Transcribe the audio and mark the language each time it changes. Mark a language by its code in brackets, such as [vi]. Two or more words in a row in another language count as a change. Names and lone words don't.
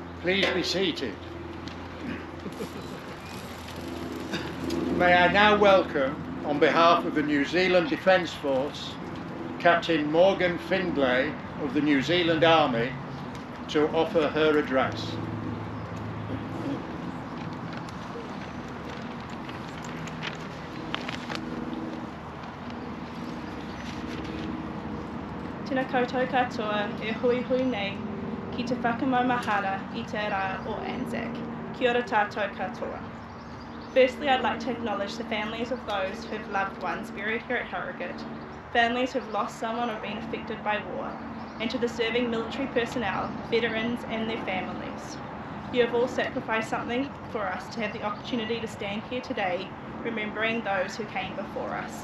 [en] Please be seated. May I now welcome, on behalf of the New Zealand Defence Force, Captain Morgan Findlay of the New Zealand Army to offer her address. [mi] Tēnā koutou katoa e hui hui nei ki te whakamaumahara I te rā o ANZAC. Kia ora tātou katoa. [en] Firstly, I'd like to acknowledge the families of those who have loved ones buried here at Harrogate, families who have lost someone or been affected by war, and to the serving military personnel, veterans and their families. You have all sacrificed something for us to have the opportunity to stand here today, remembering those who came before us.